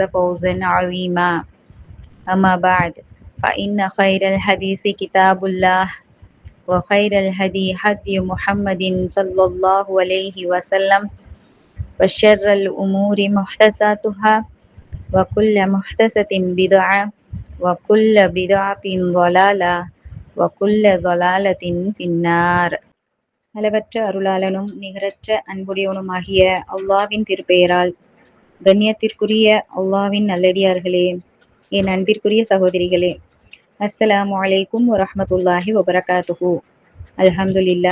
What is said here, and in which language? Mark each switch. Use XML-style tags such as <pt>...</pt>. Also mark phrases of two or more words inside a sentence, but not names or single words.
<ar>فوزا عظيما أما بعد فإن خير الحديث كتاب الله وخير الهدي هدي محمد صلى الله عليه وسلم وشر الأمور محدثاتها وكل محدثة بدعة وكل بدعة ضلالة وكل ضلالة في النار.</ar> <ta>அளவற்ற அருளாளனும் நிகரற்ற அன்புடையவனுமாகிய அல்லாவின் திருப்பெயரால் கண்ணியத்திற்குரிய அல்லாவின் நல்லடியார்களே, என் அன்பிற்குரிய சகோதரிகளே,</ta> <ar>السلام عليكم ورحمة الله وبركاته.</ar> <ta>அல்ஹம்துலில்லா.</ta>